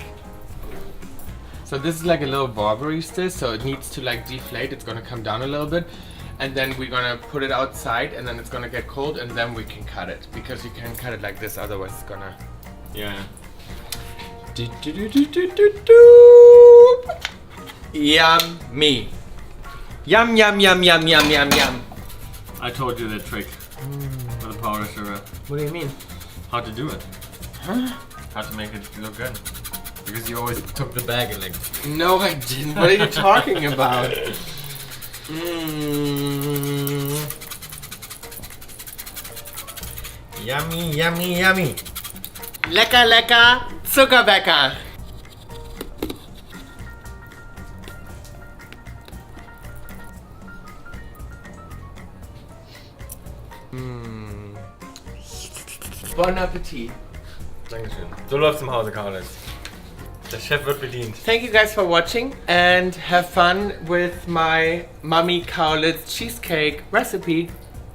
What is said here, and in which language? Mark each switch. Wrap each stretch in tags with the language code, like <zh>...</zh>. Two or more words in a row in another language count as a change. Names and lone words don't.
<en>So this is like a little Barbary still, so it needs to like deflate. It's gonna come down a little bit, and then we're gonna put it outside, and then it's gonna get cold, and then we can cut it, because you can't cut it like this, otherwise it's gonna. Yeah. Yummy. Yum yum yum yum yum yum yum. I told you the trick with the powder sugar. What do you mean? How to do it. Huh? How to make it look good. Because you always took the bag and like... No, I didn't. What are you talking about? Yummy, yummy, yummy.</en> <de>Lecker, lecker, Zuckerbäcker.</de> <fr>Bon Appetit.</fr> <de>Dankeschön. So läuft's im Hause Kaulitz. Der Chef wird bedient.</de> <en>Thank you guys for watching and have fun with my Mommy Kaulitz cheesecake recipe.</en>